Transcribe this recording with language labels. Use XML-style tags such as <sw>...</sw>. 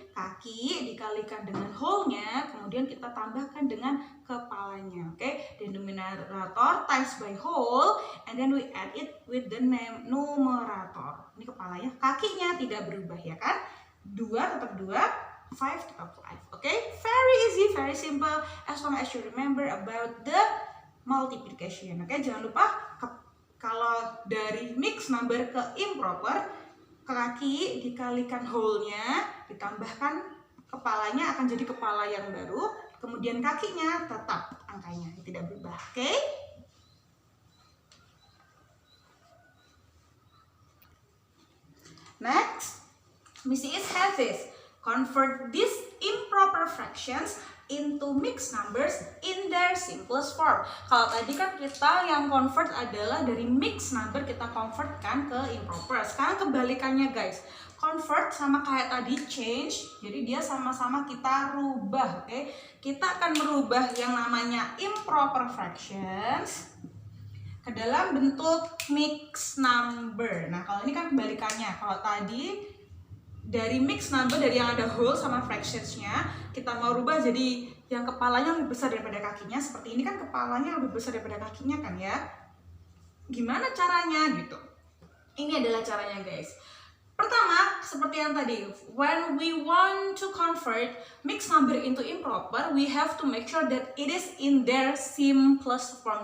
<id>Kaki dikalikan dengan whole-nya, kemudian kita tambahkan dengan kepalanya.</id> <en>Oke, denominator times by whole, and then we add it with the numerator.</en> <id>Ini kepalanya, kakinya tidak berubah ya kan? 2 tetap 2, 5 tetap 5.</id> <en>Oke, very easy, very simple, as long as you remember about the multiplication.</en> <id>Oke, jangan lupa kalau dari mixed number ke improper, kaki dikalikan whole-nya, ditambahkan kepalanya akan jadi kepala yang baru, kemudian kakinya tetap angkanya tidak berubah. Oke?</id> <en>Next, Missy is have this. Convert these improper fractions into mixed numbers in their simplest form.</en> <id>Kalau tadi kan kita yang convert adalah dari mixed number kita convertkan ke improper. Sekarang kebalikannya guys. Convert sama kayak tadi change. Jadi dia sama-sama kita rubah, oke? Kita akan merubah yang namanya improper fractions ke dalam bentuk mixed number. Nah, kalau ini kan kebalikannya. Kalau tadi dari mixed number, dari yang ada whole sama fractionsnya, kita mau rubah jadi yang kepalanya lebih besar daripada kakinya. Seperti ini kan kepalanya lebih besar daripada kakinya kan ya. Gimana caranya gitu? Ini adalah caranya guys. Pertama, seperti yang tadi,</id> <en>when we want to convert mixed number into improper, we have to make sure that it is in their simplest form.</en>